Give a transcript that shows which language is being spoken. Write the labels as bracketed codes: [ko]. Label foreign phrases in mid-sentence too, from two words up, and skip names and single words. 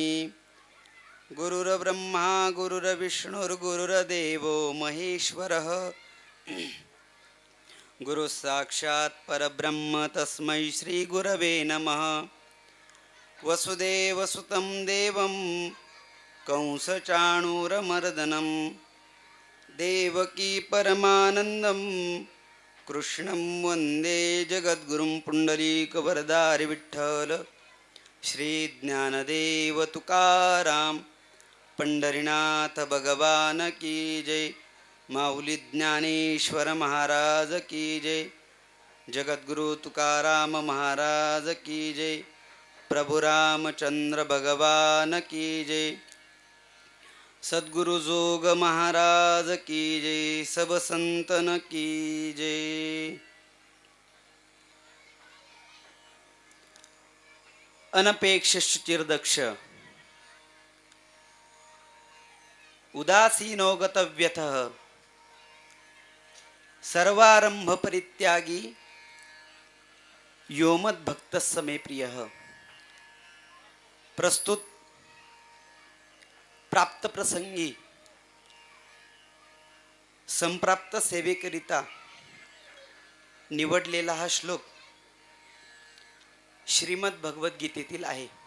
[sa] गुरुर्ब्रह्मा गुरुर्विष्णुर्गुरुर्देवो महेश्वरः गुरु साक्षात् परब्रह्म तस्मै श्री गुरवे नमः। वसुदेवसुतं देवं कंसचाणूरमर्दनं देवकी परमानन्दं कृष्णं वन्दे जगद्गुरुं। [hi] पुण्डरीकवरदारि विठ्ठल श्री ज्ञानदेव तुकाराम पंढरीनाथ भगवान की जय। माऊली ज्ञानेश्वर महाराज की जय। जगद्गुरु तुकाराम महाराज की जय। प्रभु रामचंद्र भगवान की जय। सद्गुरु जोग महाराज की जय। सब संतन की जय। [sa] अनपेक्ष शुचिर्दक्ष उदासीनो गतव्यथः सर्वारंभ परित्यागी यो मद्भक्तः मे प्रियः। [mr] प्रस्तुत प्राप्त प्रसंगी संप्राप्त सेवेकरिता निवडलेला हा श्लोक श्रीमद भगवद्गीतेतील आहे।